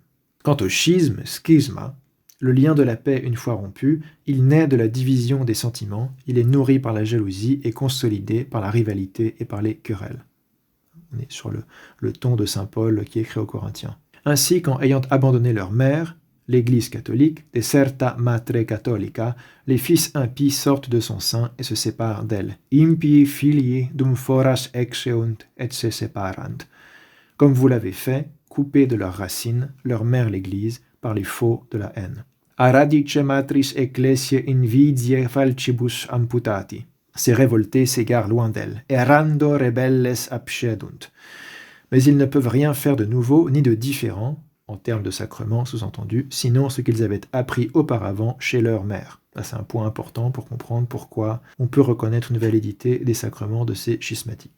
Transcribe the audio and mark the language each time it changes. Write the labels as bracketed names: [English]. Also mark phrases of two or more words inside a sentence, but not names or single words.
[French] Quant au schisme, schisma, le lien de la paix une fois rompu, il naît de la division des sentiments, il est nourri par la jalousie et consolidé par la rivalité et par les querelles. On est sur le ton de saint Paul qui écrit aux Corinthiens. Ainsi, quand ayant abandonné leur mère, l'Église catholique, [Latin] deserta matre catholica, [French] les fils impies sortent de son sein et se séparent d'elle. [Latin] Impii filii dum foras exeunt et se separant. [French] Comme vous l'avez fait, coupés de leurs racines, leur mère l'Église, par les faux de la haine. [Latin] A radice matris ecclesiae invidiae falcibus amputati. [French] Ces révoltés s'égarent loin d'elle. [Latin] Errando rebelles abscedunt. [French] Mais ils ne peuvent rien faire de nouveau ni de différent, en termes de sacrement sous-entendu, sinon ce qu'ils avaient appris auparavant chez leur mère. Là, c'est un point important pour comprendre pourquoi on peut reconnaître une validité des sacrements de ces schismatiques.